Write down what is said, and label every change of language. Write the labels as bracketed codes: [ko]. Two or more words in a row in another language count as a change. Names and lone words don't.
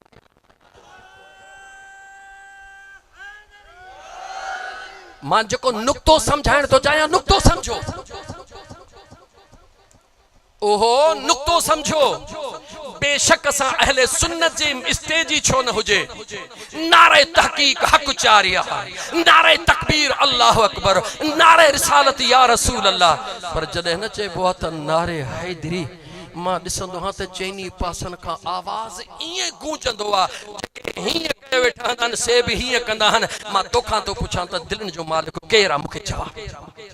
[sd] मां जेको नुक्तो समझाइण थो चाहियां, नुक्तो समझो, ओहो नुक्तो समझो। बेशक असां अहले सुन्नत जे स्टेज छो न हुजे, नारे तहकीक हक चारिया, नारे तकबीर [ar] الله أكبر, [sd] नारे रिसालत [ar] يا رسول الله, [sd] पर जॾहिं न चइबो आहे त नारे हैदरी, मां ॾिसंदो आहियां त चइनी पासनि खां आवाज़ ईअं गूंजंदो आहे, जेके हीअं कयो वेठा आहिनि से बि हीअं कंदा आहिनि। मां तोखां थो पुछां त दिलनि जो मालिक केरु आहे, मूंखे जवाब।